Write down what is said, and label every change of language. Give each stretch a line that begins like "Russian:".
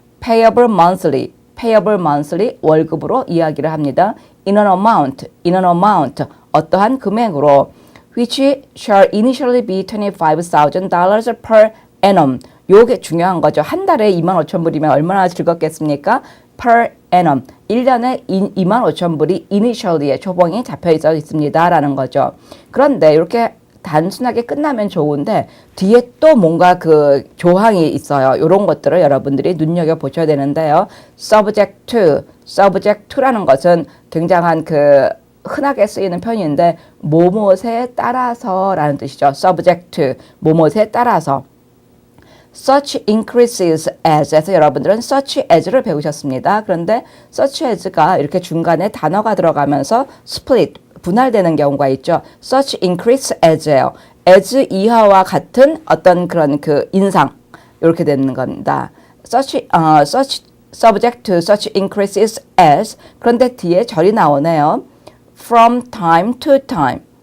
English: payable monthly
Korean: 월급으로 이야기를 합니다.
English: in an amount
Korean: 어떠한 금액으로
English: which shall initially be $25,000 per annum.
Korean: 요게 중요한 거죠. 한 달에 25,000불이면 얼마나 즐겁겠습니까?
English: per annum.
Korean: 1년에 25,000불이 initially에 초봉이 잡혀 있어 있습니다. 라는 거죠. 그런데 이렇게 단순하게 끝나면 좋은데 뒤에 또 뭔가 그 조항이 있어요. 이런 것들을 여러분들이 눈여겨보셔야 되는데요. subject to라는 것은 굉장한 흔하게 쓰이는 표현인데 뭐뭇에 따라서라는 뜻이죠. subject to 뭐뭇에 따라서
English: such increases as
Korean: 에서 여러분들은 such as를 배우셨습니다. 그런데 such as가 이렇게 중간에 단어가 들어가면서 split 분할되는 경우가 있죠. such increase as예요. as 이하와 같은 어떤 그런 인상 이렇게 되는 겁니다.
English: such subject to such increases as
Korean: 그런데 뒤에 절이 나오네요.
English: from time to time